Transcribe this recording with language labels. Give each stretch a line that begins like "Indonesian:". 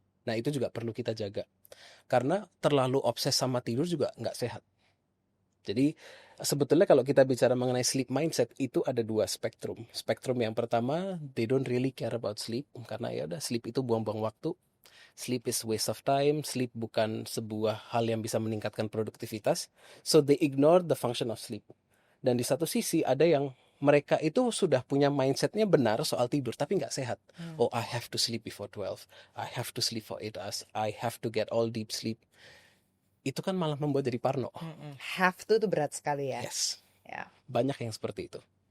Indonesian: Nah itu juga perlu kita jaga. Karena terlalu obses sama tidur juga nggak sehat. Jadi sebetulnya kalau kita bicara mengenai sleep mindset, itu ada dua spektrum. Spektrum yang pertama,
English: they don't really care about sleep,
Indonesian: karena ya udah sleep itu buang-buang waktu.
English: Sleep is waste of time.
Indonesian: Sleep bukan sebuah hal yang bisa meningkatkan produktivitas.
English: So they ignore the function of sleep.
Indonesian: Dan di satu sisi ada yang mereka itu sudah punya mindsetnya benar soal tidur, tapi nggak sehat.
English: Oh, I have to sleep before 12. I have to sleep for 8 hours. I have to get all deep sleep.
Indonesian: Itu kan malah membuat jadi parno.
English: Have to
Indonesian: tuh berat sekali ya.
English: Yes.
Indonesian: Ya. Banyak yang seperti itu.